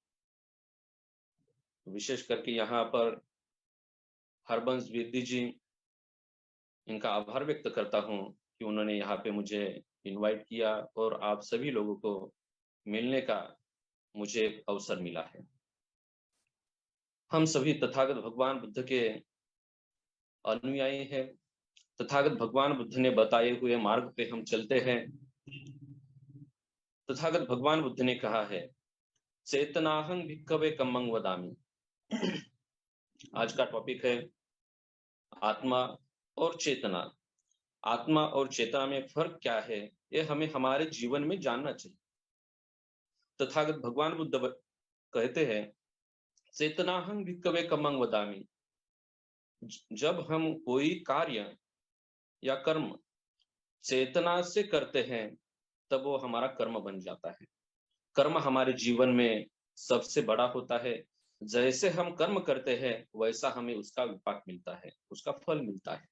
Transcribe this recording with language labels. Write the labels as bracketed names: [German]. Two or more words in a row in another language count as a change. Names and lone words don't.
[Hindi] विशेष करके यहाँ पर हरबंस विद्या जी, इनका आभार व्यक्त करता हूँ कि उन्होंने यहाँ पे मुझे इनवाइट किया और आप सभी लोगों को मिलने का मुझे अवसर मिला है। हम सभी तथागत भगवान बुद्ध के अनुयायी हैं। तथागत भगवान बुद्ध ने बताए हुए मार्ग पे हम चलते हैं। तथागत भगवान बुद्ध ने कहा है, [Pali] चेतनाहं भिक्खवे कम्मं वदामि। [Hindi] आज का टॉपिक है आत्मा और चेतना। आत्मा और चेतना में फर्क क्या है, ये हमें हमारे जीवन में जानना चाहिए। तथागत भगवान बुद्ध कहते हैं, [Pali] चेतनाहं भिक्खवे कम्मं वदामि। [Hindi] जब हम कोई कार्य या कर्म चेतना से करते हैं तब वो हमारा कर्म बन जाता है। कर्म हमारे जीवन में सबसे बड़ा होता है। जैसे हम कर्म करते हैं वैसा हमें उसका विपाक मिलता है, उसका फल मिलता है।